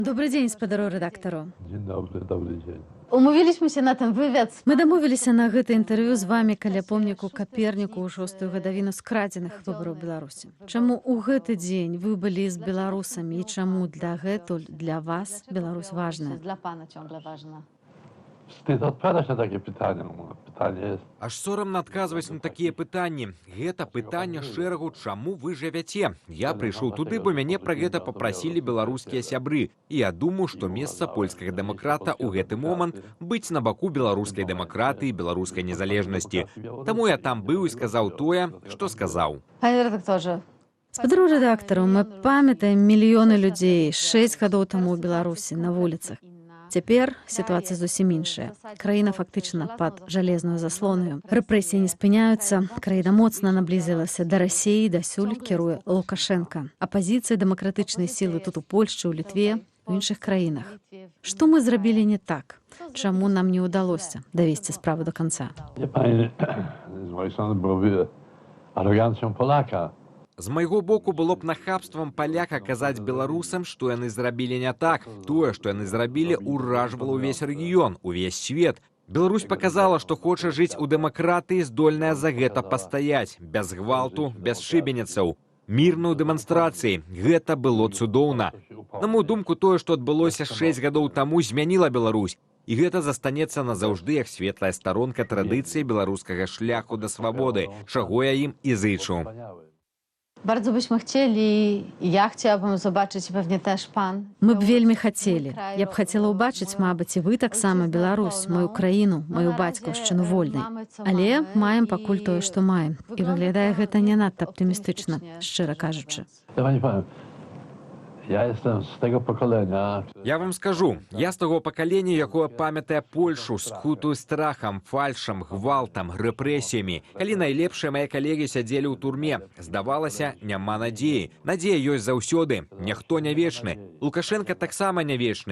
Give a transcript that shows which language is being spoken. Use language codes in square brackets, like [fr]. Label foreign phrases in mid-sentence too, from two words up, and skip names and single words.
[be] Добрый дзень, спадару рэдактару. [pl] Dzień dobry dzień. Умовіліся się на ten wywiad. [be] Мы дамовіліся на гэта інтэрв'ю з вамі каля помніку Каперніку ў 6-ю гадавіну скрадзеных выбараў Беларусі. Чаму ў гэты дзень вы былі з беларусамі і чаму дагэтуль для вас Беларусь важная? [pl] Dla pana ciągle ważna. Wstyd odpowiadać na takie pytania. Pytanie jest, [be] Аж сорамна адказваць на такія пытанні. Гэта пытанне шэрагу, чаму вы жывяце. Я прыйшоў туды, бо мяне пра гэта папрасілі беларускія сябры. І я думаю, што месца польскага дэмакрата ў гэты момант быць на баку беларускай дэмакратыі, беларускай незалежнасці. Таму я там быў і сказаў тое, што сказаў. [pl] Panie redaktorze, [be] Спадару рэдактару, мы памятаем мільёны людзей 6 гадоў таму ў Беларусі на вуліцах. Цяпер сітуацыя зусім іншая. Краіна фактычна пад жалезную заслонаю. Рэпрэсіі не спыняюцца, краіна моцна наблізілася да Расіі, дасюль кіруе Лукашенка. Апазіцыя дэмакратычнай сілы тут у Польшчы, у Літве, у іншых краінах. Што мы зрабілі не так? Чаму нам не ўдалося давесці справу до канца? [pl] nie pani, z mojej strony byłoby arogancją Polaka. [be] З майго боку было б нахабствам паляка казаць беларусам, што яны зрабілі не так. Тое, што яны зрабілі, уражвала ўвесь рэгіён, увесь свет. Беларусь паказала, што хоча жыць у дэмакратыі, здольная за гэта пастаяць, без гвалту, без шыбеніцаў. Мірную дэманстрацыі. Гэта было цудоўна. На мою думку, тое, што адбылося 6 гадоў таму, змяніла Беларусь. І гэта застанецца назаўжды як светлая старонка традыцыі беларускага шляху да свабоды, чаго я ім і зычу. [pl] bardzo byśmy chcieli, ja chciałabym zobaczyć, i pewnie też pan. [be] Мы б вельмі хацелі. Я б хацела ўбачыць, мабыць, і вы таксама Беларусь, мою краіну, маю бацькаўшчыну вольнай. Але маем пакуль тое, што маем. І выглядае гэта не надта аптымістычна, шчыра кажучы. [pl] Ja pani powiem, ja jestem z tego pokolenia, [be] Я вам скажу, я з таго пакалення, якое памятае Польшу, скутую страхам, фальшам, гвалтам, рэпрэсіямі. Калі найлепшыя мае калегі сядзелі ў турме, здавалася, няма надзеі. Надзея ёсць заўсёды. Ніхто не вечны. Лукашенко таксама не вечны.